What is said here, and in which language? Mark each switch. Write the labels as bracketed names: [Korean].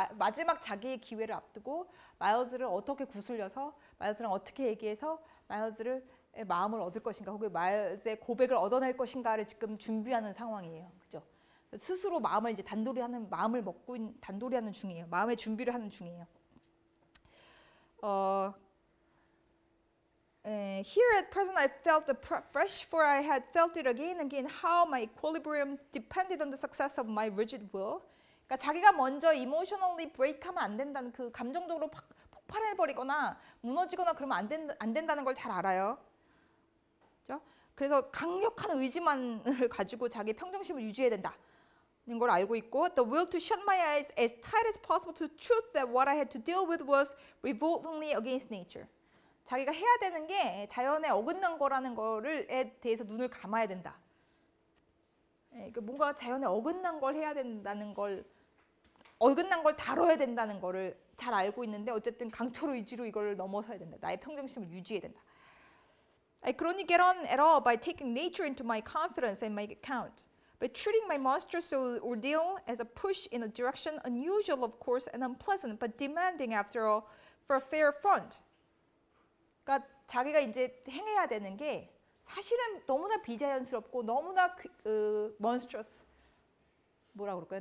[Korean] 마지막 자기의 기회를 앞두고 마일즈를 어떻게 구슬려서 마일즈랑 어떻게 얘기해서 마일즈를 마음을 얻을 것인가 혹은 마일즈의 고백을 얻어낼 것인가를 지금 준비하는 상황이에요. 그죠? 스스로 마음을 이제 마음을 먹고 단돌이하는 중이에요. 마음의 준비를 하는 중이에요. [English] Here at present I felt fresh for I had felt it again and again how my equilibrium depended on the success of my rigid will. [Korean] 그러니까 자기가 먼저 [English] emotionally break [Korean] 하면 안 된다는 그 감정적으로 폭발해버리거나 무너지거나 그러면 안 된다는 걸 잘 알아요. 그렇죠? 그래서 강력한 의지만을 가지고 자기 평정심을 유지해야 된다. 걸 알고 있고 [English] the will to shut my eyes as tight as possible to the truth that what I had to deal with was revoltingly against nature. [Korean] 자기가 해야 되는 게 자연에 어긋난 거라는 거에 대해서 눈을 감아야 된다. 뭔가 자연에 어긋난 걸 해야 된다는 걸 어긋난 걸 다뤄야 된다는 거를 잘 알고 있는데 어쨌든 강철 의지로 이걸 넘어서야 된다. 나의 평정심을 유지해야 된다. [English] I could only get on at all by taking nature into my confidence and my account. But treating my monstrous ordeal as a push in a direction unusual, of course, and unpleasant, but demanding, after all, for a fair front. [Korean] 그러니까 자기가 이제 행해야 되는 게 사실은 너무나 비자연스럽고 너무나 monstrous, 뭐라 그럴까요?